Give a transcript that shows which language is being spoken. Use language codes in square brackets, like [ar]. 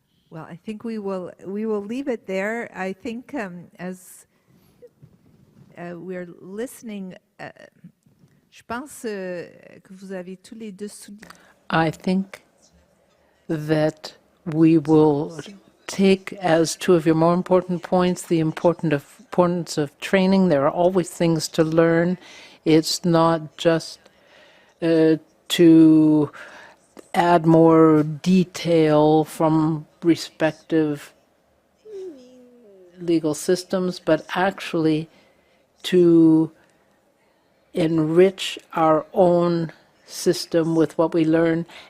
[en] Well, I think we will leave it there. I think as we're listening, [fr] je pense que vous avez tous les deux souligné. [en] I think that we will take as two of your more important points the importance of training. There are always things to learn. It's not just to add more detail from respective legal systems, but actually to enrich our own system with what we learn.